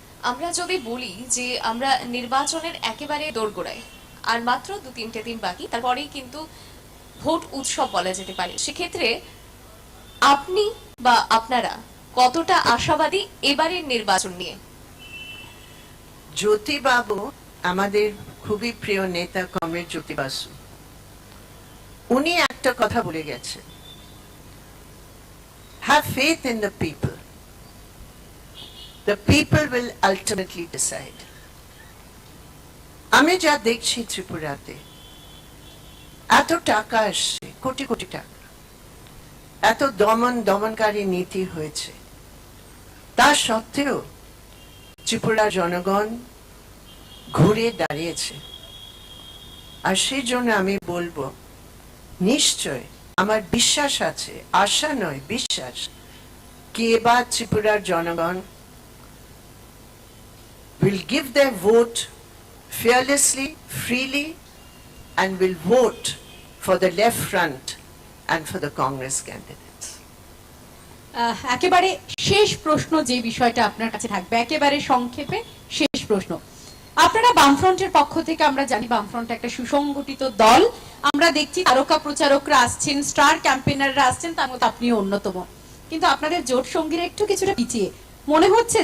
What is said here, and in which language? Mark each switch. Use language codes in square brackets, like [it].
[bn] আমরা যদি বলি যে আমরা নির্বাচনের একেবারে দোরগোড়ায়, আর মাত্র 2-3টে দিন বাকি, তারপরেই কিন্তু ভোট উৎসব বলা যেতে পারে, সেক্ষেত্রে আপনি বা আপনারা কতটা আশাবাদী এবারের নির্বাচন নিয়ে? জ্যোতি বাবু আমাদের খুবই প্রিয় নেতা, কমরেড জ্যোতি বাসু, উনি একটা কথা বলে গেছেন, [en] have faith in the people. The people will ultimately decide. [bn] আমি যা দেখছি ত্রিপুরাতে এত টাকা আসছে, কোটি কোটি টাকা, এত দমনকারী নীতি হয়েছে, তা সত্ত্বেও ত্রিপুরার জনগণ ঘুরে দাঁড়িয়েছে। আর সেই জন্য আমি বলবো, নিশ্চয় আমার বিশ্বাস আছে, আশা নয় বিশ্বাস, কি এবার ত্রিপুরার জনগণ [en] will give their vote fearlessly, freely, and will vote for the left front and for the Congress candidates. [bn] একেবারে শেষ প্রশ্ন যে বিষয়টা আপনার কাছে থাকবে, একেবারে সংক্ষেপে শেষ প্রশ্ন। আপনারা বামফ্রন্টের পক্ষ থেকে, আমরা জানি বামফ্রন্ট একটা সুসংগঠিত দল, আমরা দেখছি তারকা প্রচারকরা আসছেন, স্টার ক্যাম্পেইনাররা আসছেন, তার মধ্যে আপনিও অন্যতম, কিন্তু আপনাদের জোট সঙ্গীরা একটু কিছুটা পিছিয়ে মনে হচ্ছে।